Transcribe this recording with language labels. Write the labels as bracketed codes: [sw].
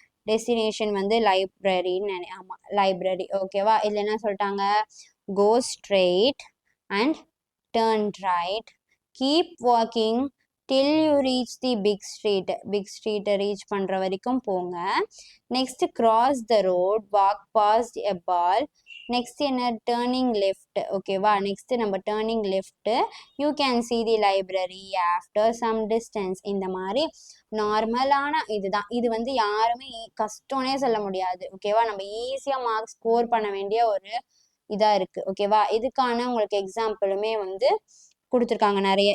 [ta] Destination வந்து லைப்ரரின்னு, ஆமா library, ஓகேவா. இதுல என்ன சொல்லிட்டாங்க, [en] Go straight and turn right, keep walking till you reach the big street. [ta] big street reach பண்ற வரைக்கும் போங்க. [en] Next cross the road, walk past a ball. [ta] Next என்ன, டேர்னிங் லெஃப்ட், ஓகேவா. [en] Next நம்ம turning left, you can see the library after some distance. [ta] இந்த மாதிரி நார்மலான இதுதான். இது வந்து யாருமே கஷ்டம்னே சொல்ல முடியாது, ஓகேவா. நம்ம ஈஸியா மார்க் ஸ்கோர் பண்ண வேண்டிய ஒரு இதா இருக்கு, ஓகேவா. இதுக்கான உங்களுக்கு எக்ஸாம்பிளுமே வந்து கொடுத்துருக்காங்க நிறைய.